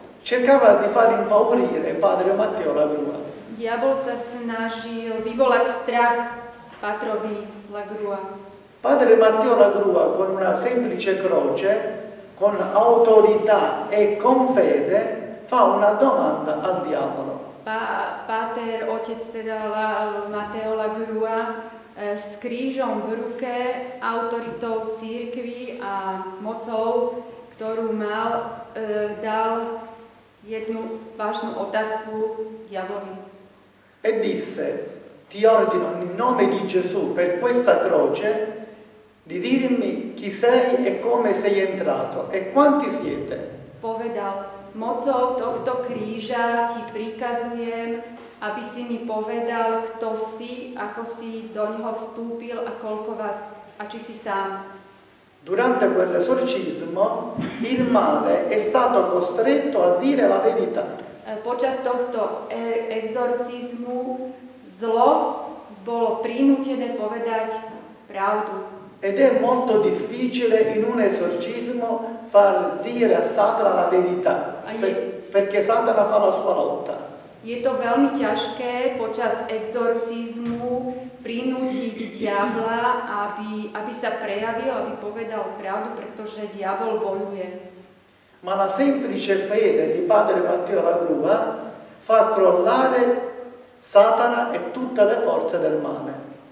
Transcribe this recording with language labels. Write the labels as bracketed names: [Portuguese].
[Italian] Cercava di far impaurire padre Matteo Lagrua. [Slovak] Diabol sa snažil vyvolať strach pátrovi Lagrua. [Italian] Padre Matteo Lagrua, con una semplice croce, con autorità e con fede, fa una domanda al diavolo. [Slovak] Páter, otec teda Matteo Lagrua, s krížom v ruke, autoritou cirkvi a mocou, ktorú mal, dal jednu vážnu otázku diablovi. [Italian] E disse, ti ordino in nome di Gesù per questa croce di dirmi chi sei e come sei entrato e quanti siete. [Slovak] Povedal, mocou tohto kríža ti prikazujem, aby si mi povedal, kto si, ako si do ňoho vstúpil a koľko vás, a či si sám. [Italian] Durante quell'esorcismo il male è stato costretto a dire la verità. [Slovak] Počas tohto exorcizmu zlo bolo prinútené povedať pravdu. [Italian] Ed è molto difficile in un esorcismo far dire a Satana la verità, perché Satana fa la sua lotta. [Slovak] Je to veľmi ťažké počas exorcizmu prinútiť diabla, aby sa prejavil, aby povedal pravdu, pretože diabol bojuje. [Italian] Ma la semplice fede di padre Matteo Lagrua fa crollare Satana e tutte le forze del male.